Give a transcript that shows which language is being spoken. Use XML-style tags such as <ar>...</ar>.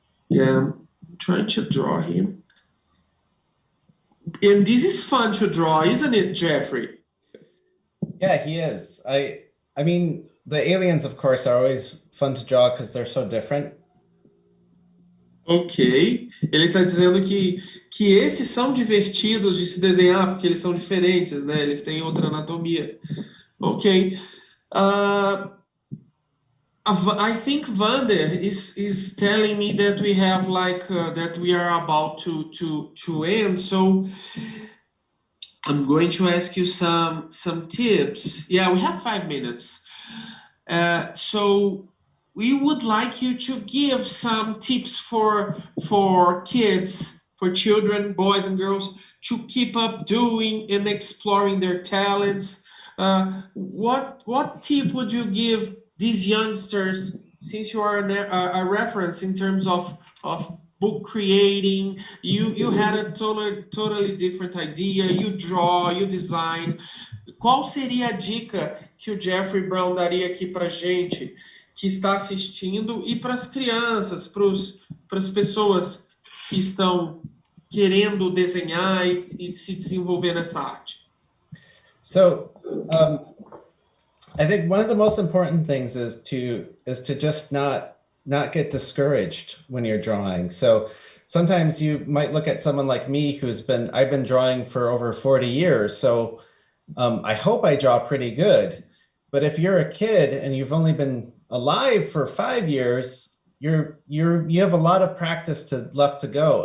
<en>Yeah, I'm trying to draw him. And this is fun to draw, isn't it, Jeffrey? Yeah, he is. I mean, the aliens, of course, are always fun to draw because they're so different. Ok.</en> <pt>Ele está dizendo que esses são divertidos de se desenhar porque eles são diferentes, né? Eles têm outra anatomia.</pt> <en>Ok. I think Vander is telling me that we have that we are about to end. So I'm going to ask you some tips. Yeah, we have 5 minutes. So we would like you to give some tips for kids, for children, boys and girls, to keep up doing and exploring their talents. What tip would you give these youngsters, since you are a reference in terms of book creating? You had a totally different idea. You draw, you design.</en> <pt>Qual seria a dica que o Jeffrey Brown daria aqui para gente que está assistindo e para as crianças, para as pessoas que estão querendo desenhar e se desenvolver nessa arte?</pt> <en>So, I think one of the most important things is to just not get discouraged when you're drawing. So sometimes you might look at someone like me I've been drawing for over 40 years. So I hope I draw pretty good. But if you're a kid and you've only been alive for 5 years, you have a lot of practice left to go.</en>